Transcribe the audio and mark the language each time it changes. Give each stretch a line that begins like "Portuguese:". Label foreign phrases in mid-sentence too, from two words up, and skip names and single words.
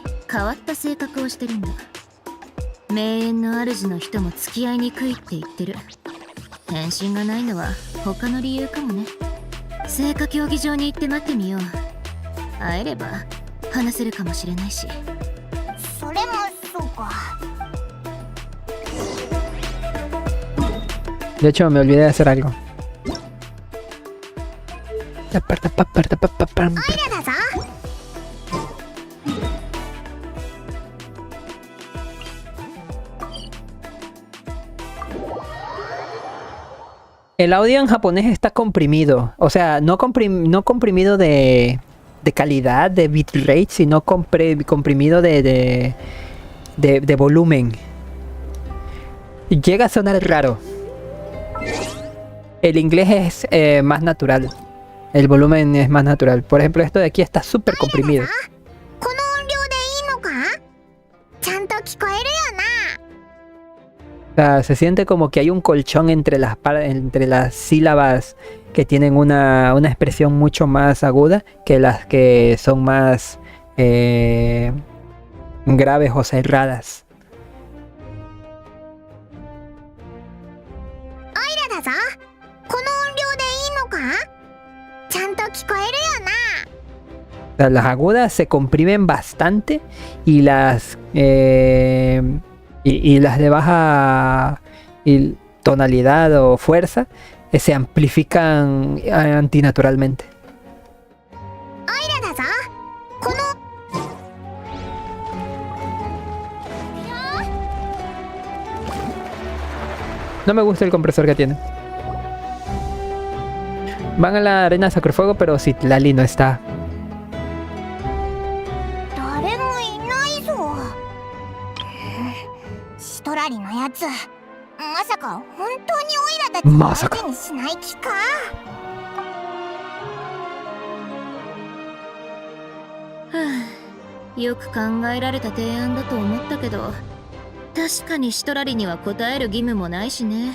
Japanese: 変わった性格をしてるんだ。名園の主の人も付き合いにくいって言ってる。返信がないのは他の理由かもね。聖火競技場に行って待ってみよう。会えれば話せるかもしれないし。それもそうか。
Spanish: De hecho, me olvidé de hacer algo.
Japanese: オイラだぞ。
Spanish: El audio en japonés está comprimido. O sea, no comprimido de calidad, de bitrate, sino comprimido de volumen. Llega a sonar raro. El inglés es más natural. El volumen es más natural. Por ejemplo, esto de aquí está súper comprimido.
Japanese: この音量でいいのか？ちゃんと聞こえるよな。
Spanish: O sea, se siente como que hay un colchón entre las sílabas que tienen una expresión mucho más aguda que las que son más graves o cerradas.
Japanese: オイラだぞ。この音量でいいのか？ちゃんと聞こえるよな。
Spanish: O sea, las agudas se comprimen bastante y las las de baja tonalidad o fuerza se amplifican antinaturalmente.
Japanese: オイラだぞ。この
Spanish: No me gusta el compresor que tiene. Van a la arena de Sacrifuego, pero si Lali no está.
Japanese: 誰もいないぞ。シトラリのやつ、まさか本当にオイラたちを相手にしない気か？はあ、よく考えられた提案だと思ったけど、確かにシトラリには答える義務もないしね。